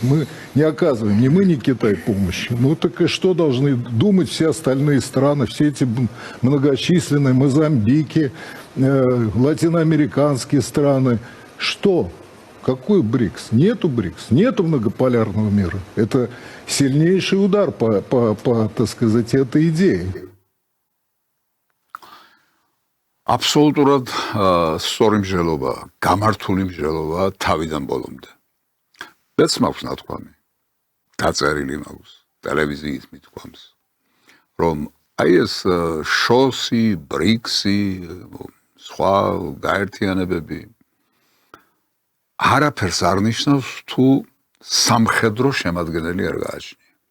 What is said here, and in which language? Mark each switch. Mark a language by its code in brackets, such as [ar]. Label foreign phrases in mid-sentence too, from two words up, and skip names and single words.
[ru] Мы не оказываем, ни мы, ни Китай помощи. Ну так и что должны думать все остальные страны, все эти многочисленные Мозамбики, латиноамериканские страны? Что? Какой БРИКС? Нету БРИКС, нету многополярного мира. Это сильнейший удар по так сказать, этой идее. [ka] აბსოლუტურად სწორი მსჯელობა, გამართული მსჯელობა თავიდან ბოლომდე. მეც მაქვს ნათქვამი, დაწერილი მაქვს, ტელევიზიით მithქვამს, რომ აი ეს შოსი, ბრიქსი, სხვა გაერთიანებები არაფერს არ ნიშნავს, თუ სამხედრო შემადგენელი არ გააჩნია.